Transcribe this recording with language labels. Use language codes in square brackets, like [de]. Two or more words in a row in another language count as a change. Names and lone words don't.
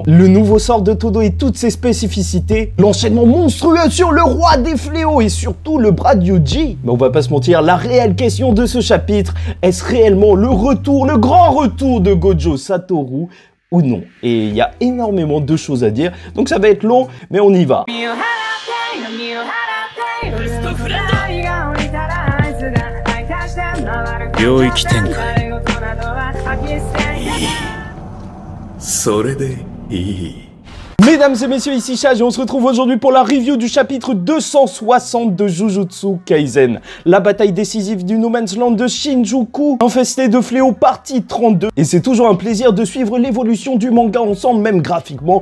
[fr] Le nouveau sort de Todo et toutes ses spécificités, l'enchaînement monstrueux sur le roi des fléaux et surtout le bras de Yuji. Mais on va pas se mentir, la réelle question de ce chapitre, est-ce réellement le retour, le grand retour de Gojo Satoru ou non? Et il y a énormément de choses à dire, donc ça va être long, mais on y va. [ja] 領域展開。それでいい。 [fr] Mesdames et messieurs, ici Chage et on se retrouve aujourd'hui pour la review du chapitre 260 de Jujutsu Kaisen. La bataille décisive du No Man's Land de Shinjuku, infesté de fléaux, partie 32. Et c'est toujours un plaisir de suivre l'évolution du manga ensemble, même graphiquement.